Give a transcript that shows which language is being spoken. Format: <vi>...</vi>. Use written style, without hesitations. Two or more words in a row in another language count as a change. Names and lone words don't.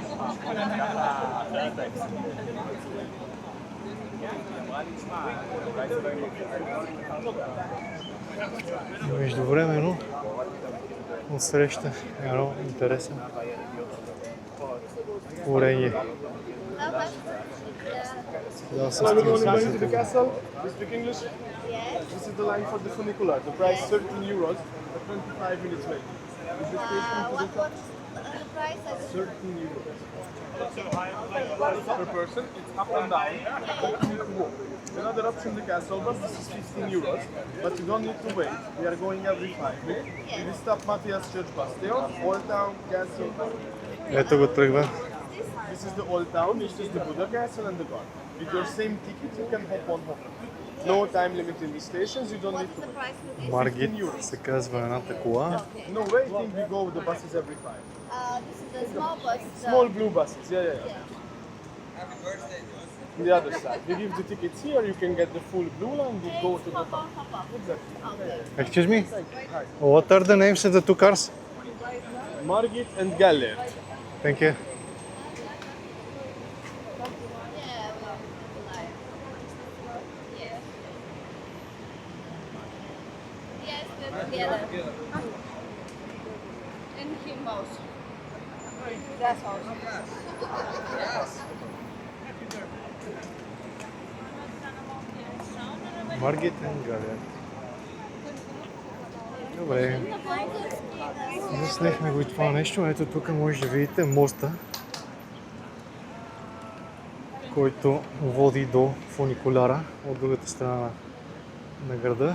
<bg>Междувременно отсреща едно интересно творение. Да,</bg> <en>So we're going down into the castle. You speak English? Yes. This is the line for the funicular. The price is 13 euros, but 25 minutes wait. Is the station to What the was the price? 13 euros. Per person, it's up and down, but you need to walk. Another option, the castle bus, this is 15 euros, but you don't need to wait. We are going every 5 minutes. We will stop Matthias Church bus station, Old Town, Castle.</en> <bg>Ето го тръгва.</bg> <en>This is the Old Town, this is the Buddha Castle and the garden. With your same ticket, you can hop on hop. No time limit in the stations, you don't What need is to the wait. price for this?</en> <bg>Маргит се казва едната кола.</bg> <en>No waiting, we go with the buses every 5. This is the small bus. Small blue buses, yeah. On the other side. We give the tickets here, you can get the full blue line, we go to the Hop on, hop off. Exactly. Okay. Excuse me? What are the names of the two cars? Margit and Gellert. Thank you. Yeah, well, like, yeah. Yes, we're together. In him house. Grass house.</en> <bg>Маргит и Галер. Добре. Заснехме го и това нещо. Ето тук може да видите моста, който води до фуникуляра от другата страна на града.</bg>